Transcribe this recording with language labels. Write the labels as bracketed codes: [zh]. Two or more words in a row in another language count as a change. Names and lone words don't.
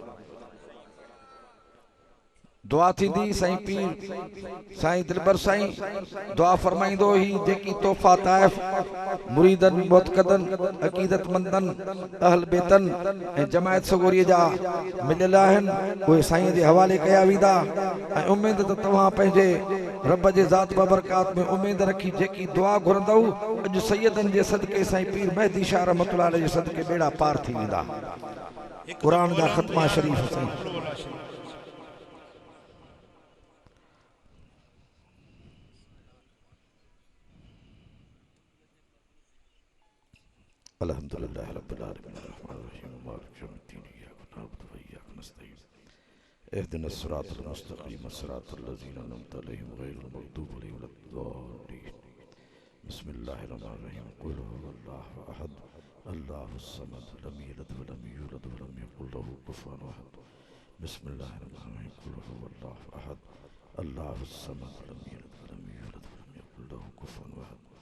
[sd] दुआ थींदी साईं पीर साईं दिलबर साईं दुआ फरमाइंदो ही जेकी तोहफा ताइफ मुरीदन मुतकदन अकीदतमंदन अहल बेतन ऐं जमायत सगोरी जा मिलियल आहिनि उहे साईं जे हवाले कया वेंदा। ऐं उम्मीद त तव्हां पंहिंजे रब जे ज़ात बबरकात में उम्मीद रखी जेकी दुआ घुरंदव अॼु सैयदन जे सदके साईं पीर मेहदी शाह [ar] رحمة الله عليه [sd] जे सदके बेड़ा पार थी वेंदा। [ar] क़ुरान जा ख़त्मा शरीफ साईं الحمد لله رب العالمين الرحمن الرحيم مالك يوم الدين إياك نعبد وإياك نستعين اهدنا الصراط المستقيم صراط الذين أنعمت عليهم غير المغضوب عليهم ولا الضالين بسم الله الرحمن الرحيم قل هو الله أحد الله الصمد لم يلد ولم يولد ولم يكن له كفوا أحد بسم الله الرحمن الرحيم قل هو الله أحد الله الصمد لم يلد ولم يولد ولم يكن له كفوا أحد